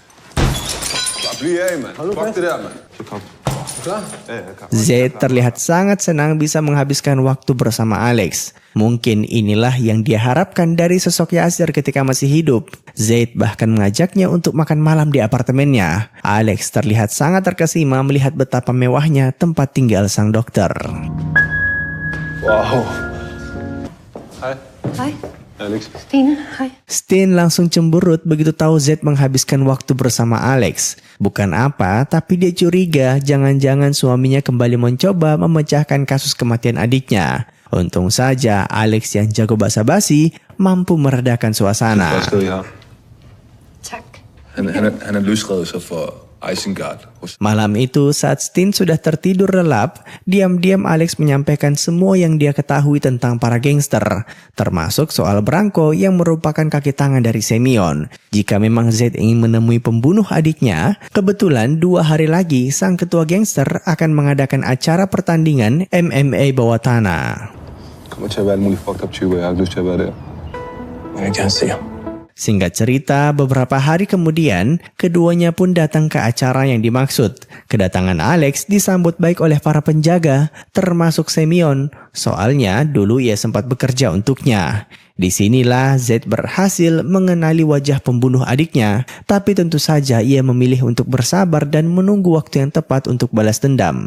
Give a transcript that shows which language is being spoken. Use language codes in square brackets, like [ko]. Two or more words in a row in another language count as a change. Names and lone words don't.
[id] Zaid terlihat sangat senang bisa menghabiskan waktu bersama Alex. Mungkin inilah yang dia harapkan dari sosok Yasir ketika masih hidup. Zaid bahkan mengajaknya untuk makan malam di apartemennya. Alex terlihat sangat terkesima melihat betapa mewahnya tempat tinggal sang dokter. Wow. [da] Hej. Hej. Alex. Stine, hej. [id] Stin langsung cemberut begitu tahu Z menghabiskan waktu bersama Alex. Bukan apa, tapi dia curiga jangan-jangan suaminya kembali mencoba memecahkan kasus kematian adiknya. Untung saja Alex yang jago basa-basi mampu meredakan suasana. [da] Tak. Han er løsrevet sig for Isengard. [id] Malam itu saat Stin sudah tertidur lelap, diam-diam Alex menyampaikan semua yang dia ketahui tentang para gangster, termasuk soal Branko yang merupakan kaki tangan dari Semyon. Jika memang Z ingin menemui pembunuh adiknya, kebetulan 2 hari lagi sang ketua gangster akan mengadakan acara pertandingan MMA bawah tanah. [da] Kommer til at være alle mulige [en] fucked up [da] typer. Jeg har ikke lyst til at være der. Jeg vil gerne se ham. [id] Singkat cerita, beberapa hari kemudian, keduanya pun datang ke acara yang dimaksud. Kedatangan Alex disambut baik oleh para penjaga, termasuk Semyon. Soalnya dulu ia sempat bekerja untuknya. Disinilah Z berhasil mengenali wajah pembunuh adiknya, tapi tentu saja ia memilih untuk bersabar dan menunggu waktu yang tepat untuk balas dendam.